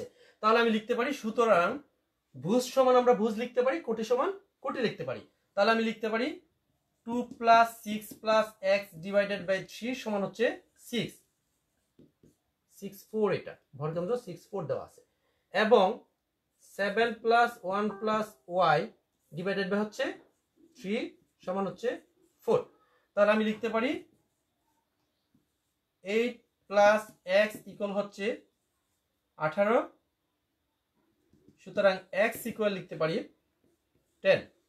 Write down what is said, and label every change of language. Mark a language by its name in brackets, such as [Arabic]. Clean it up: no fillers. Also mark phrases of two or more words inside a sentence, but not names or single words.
[Bangla] তাহলে আমি লিখতে পারি সুতরাং ভুজ সমান আমরা ভুজ লিখতে পারি, কোটি সমান কোটি লিখতে পারি। তাহলে আমি লিখতে পারি [English] 2 plus 6 plus x divided by 3 [Bangla] সমান হচ্ছে 6, 6, 4, এটা ভরকেন্দ্র 6, 4 দেওয়া আছে, এবং [English] 7 plus 1 plus y divided by [Bangla] হচ্ছে 3 সমান হচ্ছে 4। তাহলে আমি লিখতে পারি [English] 8 plus x equal [Bangla] হচ্ছে 18, সুতরাং [English] x equal [Bangla] লিখতে পারি 10।